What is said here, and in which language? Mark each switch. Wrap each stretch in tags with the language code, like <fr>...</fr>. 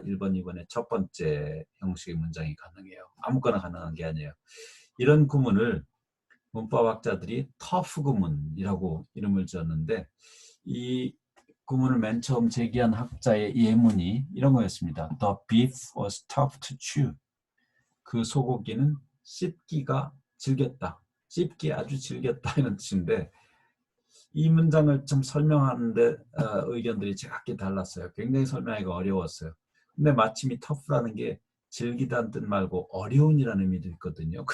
<ko>1번, 2번의 첫 번째 형식의 문장이 가능해요. 아무거나 가능한 게 아니에요. 이런 구문을 문법학자들이 터프 구문이라고 이름을 지었는데 이 구문을 맨 처음 제기한 학자의 예문이 이런 거였습니다.</ko> <en>The beef was tough to chew.</en> <ko>그 소고기는 씹기가 질겼다. 씹기 아주 질겼다 이런 뜻인데 이 문장을 좀 설명하는데 의견들이 제각기 달랐어요. 굉장히 설명하기가 어려웠어요. 근데 마침 이 tough라는 게 질기다는 뜻 말고 어려운이라는 의미도 있거든요.</ko>